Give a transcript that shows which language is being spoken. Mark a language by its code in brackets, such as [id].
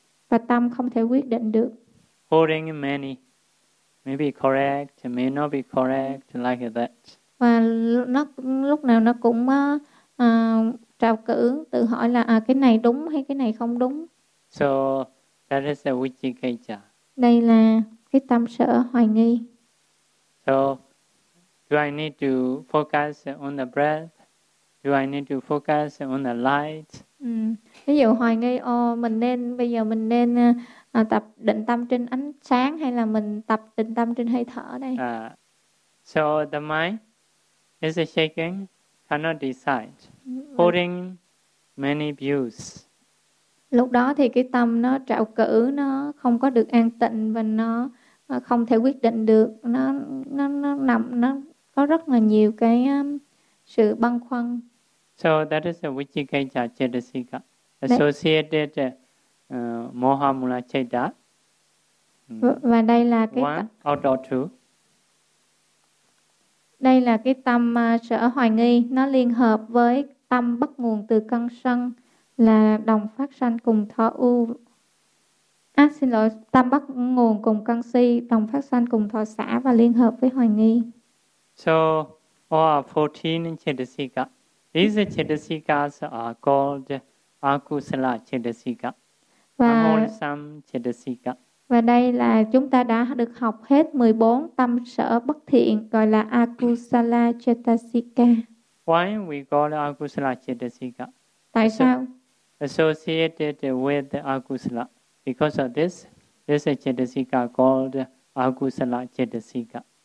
[vi] Và tâm không thể quyết định được. [en] Holding many. Maybe correct, may not be correct, like that. [vi] Và nó lúc nào nó cũng trào cử, tự hỏi là cái này đúng hay cái này không đúng. [en] So that is a vichikicca. [vi] Đây là cái tâm sở hoài nghi. [en] So do I need to focus on the breath? Do I need to focus on the light? [vi] Ví dụ hoài nghi, mình nên tập định tâm trên ánh sáng hay là mình tập định tâm trên hơi thở đây? [en] So the mind is a shaking, cannot decide, holding many views. [vi] Lúc đó thì cái tâm nó trạo cử, nó không có được an tịnh và nó không thể quyết định được. Nó có rất là nhiều cái sự băn khoăn. [en] So that is a vichikicca chetasika associated moha mula chaita. [vi] Và đây là cái [en] one out of two. [vi] Đây là cái tâm sở hoài nghi, nó liên hợp với tâm bắt nguồn từ căn sân là đồng phát sanh cùng thọ ưu. À, xin lỗi, tam bắt nguồn cùng căn si, đồng phát sanh cùng thọ xã và liên hợp với hoài nghi. [en] So, all 14 chetasika. These chetasikas are called akusala chetasika. [vi] Và Amolsam chetasika. Và đây là chúng ta đã được học hết 14 tâm sở bất thiện gọi là akusala chetasika. [en] Why we call akusala chetasika? [vi] Tại sao? [en] Associated with akusala. Because of this, this is a chetasika called akusala chetasika.